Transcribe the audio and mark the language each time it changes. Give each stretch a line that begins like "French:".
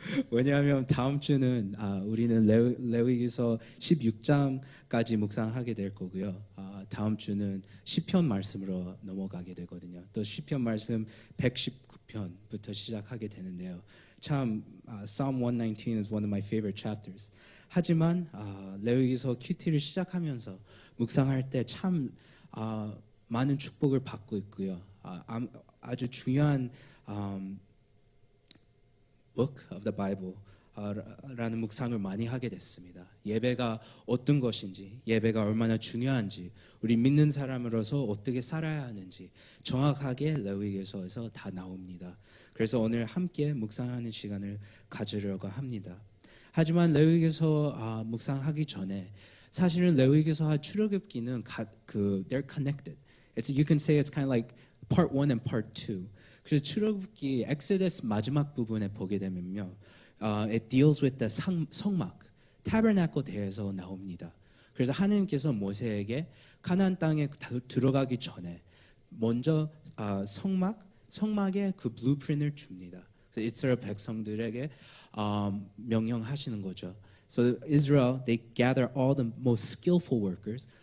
Korean: 왜냐하면 다음 주는 우리는 레위기서 16장까지 묵상하게 될 거고요. 다음 주는 시편 말씀으로 넘어가게 되거든요. 또 시편 말씀 119편부터 시작하게 되는데요.
English: 참 Psalm 119 is one of my favorite chapters.
Korean: 하지만 레위기서 큐티를 시작하면서 묵상할 때 참 많은 축복을 받고 있고요. 아주 중요한
English: book of the Bible
Korean: 라는 묵상을 많이 하게 됐습니다. 예배가 어떤 것인지, 예배가 얼마나 중요한지, 우리 믿는 사람으로서 어떻게 살아야 하는지 정확하게 레위기서에서 다 나옵니다. 그래서 오늘 함께 묵상하는 시간을 가지려고 합니다. 하지만 레위기서 묵상하기 전에 사실은 레위기서와 출애굽기는
English: they're connected. You can say it's kind of like part 1 and part 2.
Korean: 그래서 출애굽기 엑소더스 마지막 부분에 보게 되면요,
English: it deals with the
Korean: 성막, 타bernacle 대해서 나옵니다. 그래서 하나님께서 모세에게 가나안 땅에 들어가기 전에 먼저 성막의 그 블루프린트를 줍니다. 그래서 이스라엘 백성들에게 명령하시는 거죠.
English: So Israel, they gather all the most skillful workers.